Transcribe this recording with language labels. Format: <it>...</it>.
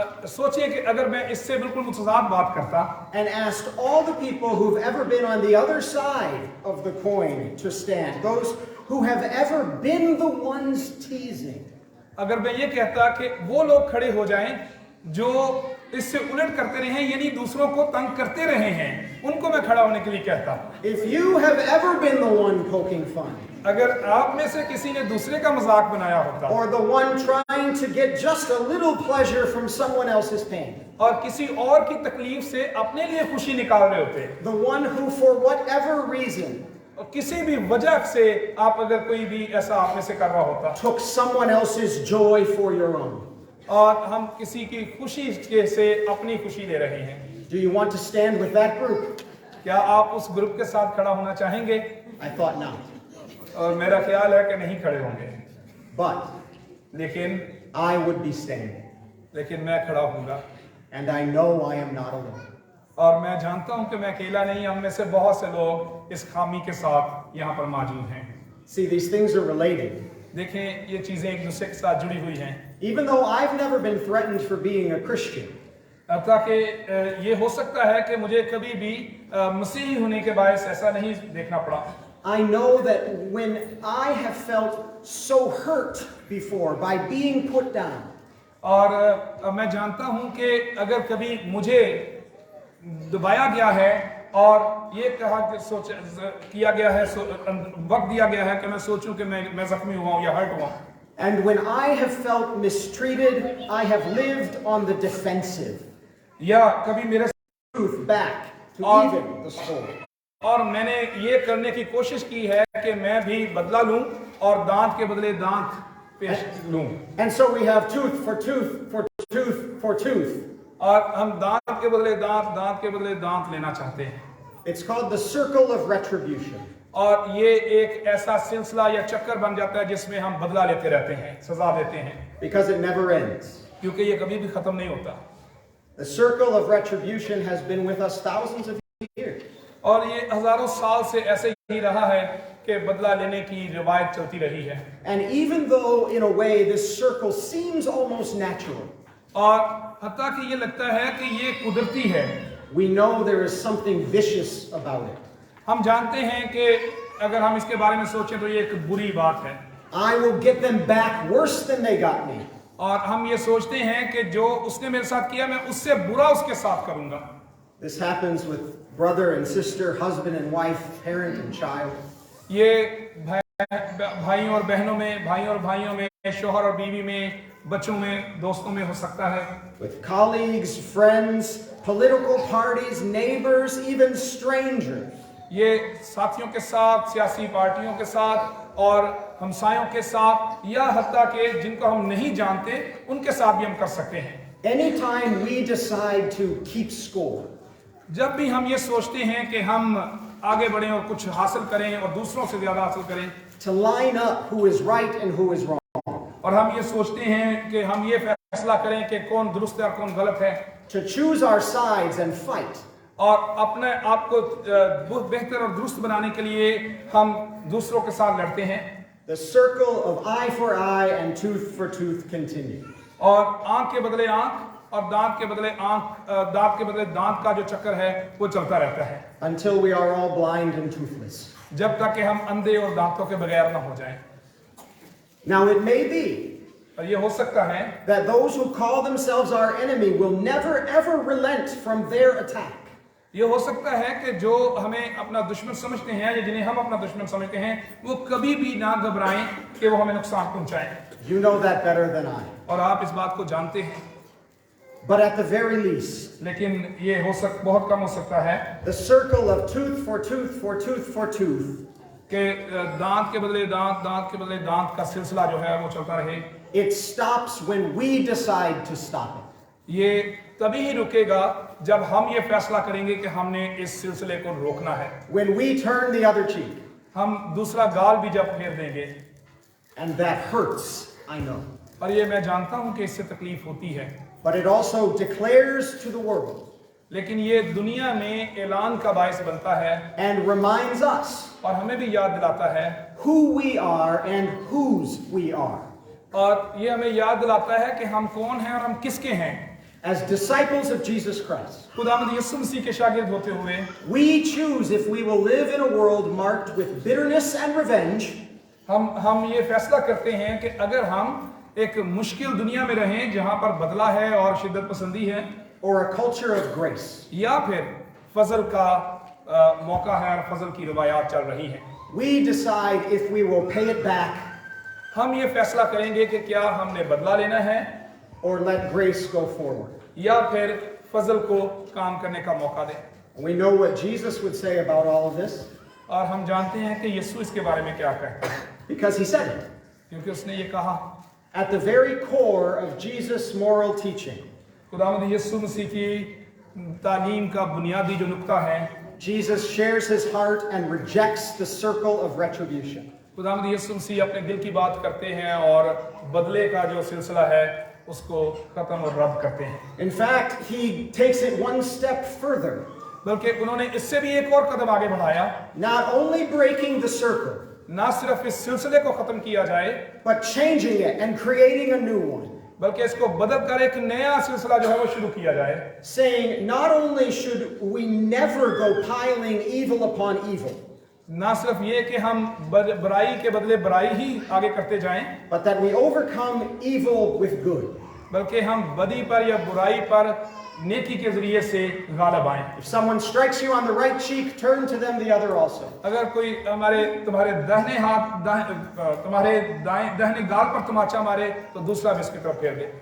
<hi>सोचिए कि अगर मैं इससे बिल्कुल मुतज़ाद बात करता</hi> <en>and asked all the people who've ever been on the other side of the coin to stand, those who have ever been the ones teasing?</en> <hi>अगर मैं ये कहता कि वो लोग खड़े हो जाएं जो इससे उलट करते रहे हैं, यानी दूसरों को तंग करते रहे हैं, उनको मैं खड़ा होने के लिए कहता।</hi> <en>If you have ever been the one poking fun,</en> <hi>अगर आप में से किसी ने दूसरे का मजाक बनाया होता</hi> <en>or the one trying to get just a little pleasure from someone else's pain,</en> <hi>और किसी और की तकलीफ से अपने लिए खुशी निकाल रहे होते,</hi> <en>the one who for whatever reason</en> <hi>और किसी भी वजह से आप अगर कोई भी ऐसा आप में से कर रहा होता</hi> <en>took someone else's joy for your own,</en> <hi>और हम किसी की खुशी के से अपनी खुशी ले रहे हैं,</hi> <en>do you want to stand with that group?</en> <hi>क्या आप उस ग्रुप के साथ खड़ा होना चाहेंगे?</hi> <en>I thought not.</en> <hi>और मेरा ख्याल है कि नहीं खड़े होंगे,</hi> <en>But</en> <hi>लेकिन</hi> <en>I would be standing,</en> <hi>मैं खड़ा हूँगा,</hi> <en>and I know I am not alone.</en> <hi>और मैं जानता हूँ कि मैं अकेला नहीं, हम में से बहुत से लोग इस खामी के साथ यहाँ पर मौजूद हैं।</hi> <en>See, these things are related.</en> <hi>देखें, ये चीज़ें एक दूसरे के साथ जुड़ी हुई हैं।</hi> <en>Even though I've never been threatened for being a Christian,</en> <hi>ताकि ये हो सकता है कि मुझे कभी भी मसीही होने के बायस ऐसा नहीं देखना पड़ा।</hi> <en>I know that when I have felt so hurt before by being put down,</en> <hi>और मैं जानता हूँ कि अगर कभी मुझे दबाया गया है और ये कहा कि किया गया है, वक्त दिया गया है कि मैं सोचूं कि मैं जख्मी हुआ हूँ या हर्ट हुआ हूँ,</hi> <en>And when I have felt mistreated, I have lived on the defensive.</en> <hi>या कभी मेरे</hi> <en>Truth back to</en> <hi>और-</hi> <en>even the score.</en> <hi>और मैंने ये करने की कोशिश की है कि मैं भी बदला लूं और दांत के बदले दांत पेश लूं।</hi> <en>And so we have tooth for tooth for tooth for tooth.</en> <hi>और हम दांत के बदले दांत, दांत के बदले दांत लेना चाहते हैं।</hi> <en>It's called the circle of retribution.</en> <hi>और ये एक ऐसा सिलसिला या चक्कर बन जाता है जिसमें हम बदला लेते रहते हैं, सजा देते हैं,</hi> <en>Because it never ends.</en> <hi>क्योंकि ये कभी भी खत्म नहीं होता।</hi> <en>The circle of retribution has been with us thousands of years.</en> <hi>और ये हजारों साल से ऐसे ही रहा है कि बदला लेने की रिवायत चलती रही है।</hi> <en>And even though, in a way, this circle seems almost natural,</en> <hi>और हत्ता कि ये लगता है कि ये कुदरती है,</hi> <en>we know there is something vicious about it.</en> <hi>हम जानते हैं कि अगर हम इसके बारे में सोचें तो ये एक बुरी बात है।</hi> <en>I will get them back worse than they got me.</en> <hi>और हम ये सोचते हैं कि जो उसने मेरे साथ किया मैं उससे बुरा उसके साथ करूंगा।</hi> <en>This happens with brother and sister, husband and wife, parent and child.</en> <hi>ये भाई और बहनों में, भाई और भाइयों में, शौहर और बीवी में, बच्चों में, दोस्तों में हो सकता है।</hi> <en>With colleagues, friends, political parties, neighbors, even strangers.</en> <hi>ये साथियों के साथ, सियासी पार्टियों के साथ और हमसायों के साथ या हत्ता के जिनको हम नहीं जानते उनके साथ भी हम कर सकते हैं।</hi> <en>Anytime we decide to keep score,</en> <hi>जब भी हम ये सोचते हैं कि हम आगे बढ़ें और कुछ हासिल करें और दूसरों से ज्यादा हासिल करें,</hi> <en>to line up who is right and who is wrong,</en> <hi>और हम ये सोचते हैं कि हम ये फैसला करें कि कौन दुरुस्त है और कौन गलत है,</hi> <en>to choose our sides and fight,</en> <hi>और अपने आप को बेहतर और दुरुस्त बनाने के लिए हम दूसरों के साथ लड़ते हैं,</hi> <en>the circle of eye for eye and tooth for tooth continues.</en> <hi>और आंख के बदले आंख और दांत के बदले आंख, दांत के बदले दांत का जो चक्कर है वो चलता रहता है,</hi> <en>Until we are all blind and toothless.</en> <hi>जब तक कि हम अंधे और दांतों के बगैर ना हो जाएं।</hi> <en>Now it may be</en> <hi>और ये हो सकता है</hi> <en>that those who call themselves our enemy will never ever relent from their attack.</en> <hi>ये हो सकता है कि जो हमें अपना दुश्मन समझते हैं या जिन्हें हम अपना दुश्मन समझते हैं वो कभी भी ना घबराएं कि वो हमें नुकसान पहुंचाएं।</hi> <en>You know that better than I.</en> <hi>और आप इस बात को जानते हैं,</hi> <en>But at the very least,</en> <hi>लेकिन ये बहुत कम हो सकता है</hi> <en>the circle of tooth for tooth for tooth for tooth,</en> <hi>कि दांत के बदले दांत, दांत के बदले दांत का सिलसिला जो है वो चलता रहे।</hi> <en>it stops when we decide to stop it.</en> <hi>ये तभी ही रुकेगा जब हम ये फैसला करेंगे कि हमने इस सिलसिले को रोकना है।</hi> <en>When we turn the other cheek.</en> <hi>हम दूसरा गाल भी जब फेर देंगे,</hi> <en>And that hurts, I know.</en> <hi>और ये मैं जानता हूं कि इससे तकलीफ होती है,</hi> <en>But it also declares to the world</en> <hi>लेकिन ये दुनिया में ऐलान का बायस बनता है</hi> <en>and reminds us</en> <hi>और हमें भी याद दिलाता है,</hi> <en>who we are and whose we are.</en> <hi>और ये हमें याद दिलाता है कि हम कौन हैं और हम किसके हैं।</hi> <en>As disciples of Jesus Christ,</en> <hi>खुदावंद यीशु मसीह के शागिर्द होते हुए</hi> <en>we choose if we will live in a world marked with bitterness and revenge,</en> <hi>हम ये फैसला करते हैं कि अगर हम एक मुश्किल दुनिया में रहें जहां पर बदला है और शिद्दत पसंदी है,</hi> <en>or a culture of grace.</en> <hi>या फिर फजल का मौका है और फजल की रवायात चल रही हैं।</hi> <en>We decide if we will pay it back</en> <hi>हम ये फैसला करेंगे कि क्या हमने बदला लेना है</hi> <en>or let grace go forward.</en> <hi>या फिर फजल को काम करने का मौका दें।</hi> <en>We know what Jesus would say about all of this</en> <hi>और हम जानते हैं कि यीशु इसके बारे में क्या कहता है,</hi> <en>because he said it.</en> <hi>क्योंकि उसने ये कहा।</hi> <en>At the very core of Jesus' moral teaching,</en> <hi>खुदावंद यीशु मसीह की तालीम का बुनियादी जो नुक्ता है,</hi> <en>Jesus shares his heart and rejects the circle of retribution.</en> <hi>खुदावंद यीशु मसीह अपने दिल की बात करते हैं और बदले का जो सिलसिला है उसको खत्म और रद्द करते हैं।</hi> <en>In fact, he takes it one step further,</en> <hi>बल्कि उन्होंने इससे भी एक और कदम आगे बढ़ाया,</hi> <en>not only breaking the circle,</en> <hi>ना सिर्फ इस सिलसिले को खत्म किया जाए</hi> <en>but changing it and creating a new one.</en> <hi>बल्कि इसको बदल कर एक नया सिलसिला जो है वो शुरू किया जाए,</hi> <en>Saying not only should we never go piling evil upon evil,</en> <hi>ना सिर्फ ये कि हम बुराई के बदले बुराई ही आगे करते जाएं,</hi> <en>but that we overcome evil with good.</en> <hi>बल्कि हम बदी पर या बुराई पर नेकी के जरिए से गालिब आएं।</hi> <en>If someone strikes you on the right cheek, turn to them the other also.</en> <hi>अगर कोई तुम्हारे दाहिने गाल पर तमाचा मारे तो दूसरा भी इसकी तरफ फेर दे।</hi>